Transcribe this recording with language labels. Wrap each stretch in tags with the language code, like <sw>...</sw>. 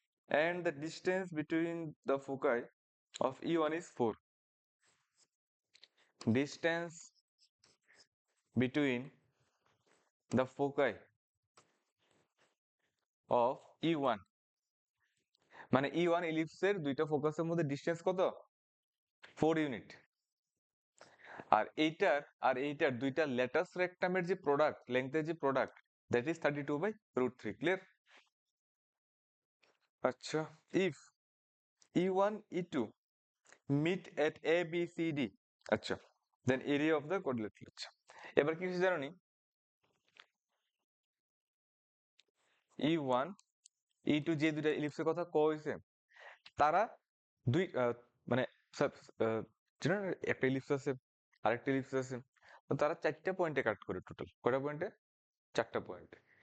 <en>and the distance between the foci of E1 is 4. Distance between the foci of E1</en> <bn>মানে E1 ইলিপসের দুইটা ফোকাসের মধ্যে distance কত? 4 unit. আর এইটার দুইটা ল্যাটাস রেকটামের যে প্রোডাক্ট, লেংথের যে প্রোডাক্ট, দ্যাট ইজ 32/√3। ক্লিয়ার?</bn> <en>আচ্ছা, if E1 E2 meet at A B C D, আচ্ছা, then area of the quadrilateral।</en> <bn>আচ্ছা, এবার কি হচ্ছে জানো নি? E1 E2 যে দুইটা ইলিপসের কথা কওয়া হয়েছে, তারা দুই মানে জানো না, একটা ইলিপস আছে আরেকটা ইলিপস আছে, তো তারা 4টা পয়েন্টে কাট করে। টোটাল কয়টা পয়েন্টে? 4টা পয়েন্টে।</bn>